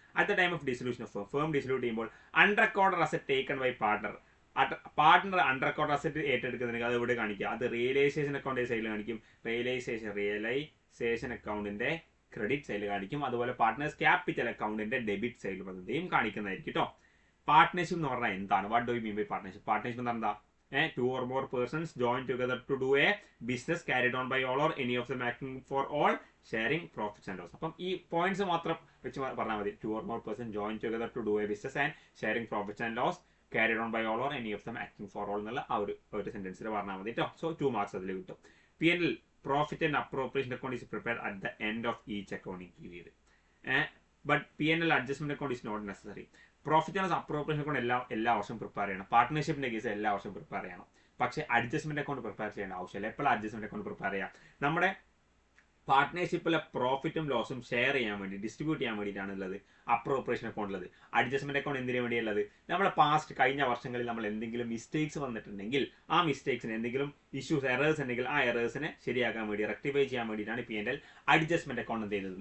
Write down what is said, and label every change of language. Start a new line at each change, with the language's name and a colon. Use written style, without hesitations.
English: at the time of dissolution of firm
Malayalam: ഡിസൊല്യൂട്ട് ചെയ്യുമ്പോൾ
English: unrecorded asset taken by partner
Malayalam: unrecorded asset ഏറ്റെടുക്കുന്നുണ്ടെങ്കിൽ അത് ഇവിടെ കാണിക്കുക. അത് റിയലൈസേഷൻ അക്കൗണ്ട് സൈഡിൽ കാണിക്കും. റിയലൈസേഷൻ അക്കൗണ്ടിന്റെ ക്രെഡിറ്റ് സൈഡിൽ കാണിക്കും. അതുപോലെ പാർട്ട്നേഴ്സ് ക്യാപിറ്റൽ അക്കൗണ്ടിന്റെ ഡെബിറ്റ് സൈഡിൽ വന്നതും കാണിക്കുന്നതായിരിക്കും കേട്ടോ. പാർട്ട്ണർഷിപ്പ് എന്ന് പറഞ്ഞാൽ എന്താണ്?
English: What do you mean by partnership?
Malayalam: Partnership എന്ന് പറഞ്ഞാൽ
English: 2 or more persons join together to do a business carried on by all or any of them acting for all sharing profits and loss.
Malayalam: അപ്പം ഈ points മാത്രം വെച്ച് പറഞ്ഞാൽ മതി.
English: 2 or more persons join together to do a business and sharing profits and loss carried on by all or any of them acting for all
Malayalam: എന്നുള്ള ആ ഒരു സെന്റൻസിൽ പറഞ്ഞാൽ മതി കേട്ടോ. സോ 2 മാർക്സ് അതിൽ കിട്ടും.
English: P&L profit and appropriation account is prepared at the end of each accounting period. But P&L adjustment account is not necessary.
Malayalam: Profit and appropriation account എല്ലാ വർഷവും പ്രിപ്പയർ ചെയ്യണം. പാർട്ട്ണർഷിപ്പിന്റെ കേസ് എല്ലാ വർഷവും പ്രിപ്പയർ ചെയ്യണം. പക്ഷേ അഡ്ജസ്റ്റ്മെന്റ് അക്കൗണ്ട് പ്രിപ്പയർ ചെയ്യേണ്ട ആവശ്യമില്ല. എപ്പോഴും അഡ്ജസ്റ്റ്മെന്റ് അക്കൗണ്ട് പ്രിപ്പയർ ചെയ്യാം. നമ്മുടെ പാർട്ട്ണർഷിപ്പിലെ പ്രോഫിറ്റും ലോസും ഷെയർ ചെയ്യാൻ വേണ്ടി, ഡിസ്ട്രിബ്യൂട്ട് ചെയ്യാൻ വേണ്ടിയിട്ടാണ് ഉള്ളത് അപ്രോപ്രിയേഷൻ അക്കൗണ്ട് ഉള്ളത്. അഡ്ജസ്റ്റ്മെന്റ് അക്കൗണ്ട് എന്തിനു വേണ്ടിയുള്ളത്? നമ്മുടെ പാസ്റ്റ് കഴിഞ്ഞ വർഷങ്ങളിൽ നമ്മൾ എന്തെങ്കിലും മിസ്റ്റേക്സ് വന്നിട്ടുണ്ടെങ്കിൽ ആ മിസ്റ്റേക്സിന് എന്തെങ്കിലും ഇഷ്യൂസ് എറേഴ്സ് ഉണ്ടെങ്കിൽ ആ എറേഴ്സിനെ ശരിയാക്കാൻ വേണ്ടി, റെക്ടിഫൈ ചെയ്യാൻ വേണ്ടിയിട്ടാണ് P&L അഡ്ജസ്റ്റ്മെന്റ് അക്കൗണ്ട് എന്ത് ചെയ്യുന്നത്?